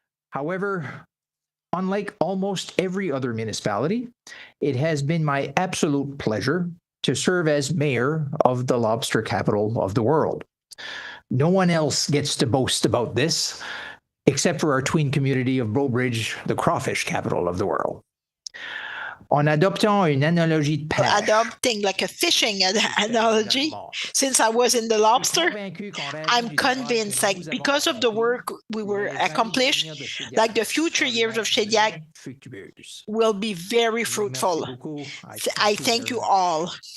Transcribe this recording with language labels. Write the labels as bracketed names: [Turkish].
[English] However, unlike almost every other municipality, it has been my absolute pleasure to serve as mayor of the lobster capital of the world. No one else gets to boast about this, except for our twin community of Beaubridge, the crawfish capital of the world. [French] En adoptant une analogie de pêche. [English] Adopting like a fishing analogy, since I was in the lobster, I'm convinced like because of the work we were accomplished, like the future years of Shediac will be very fruitful. I thank you all.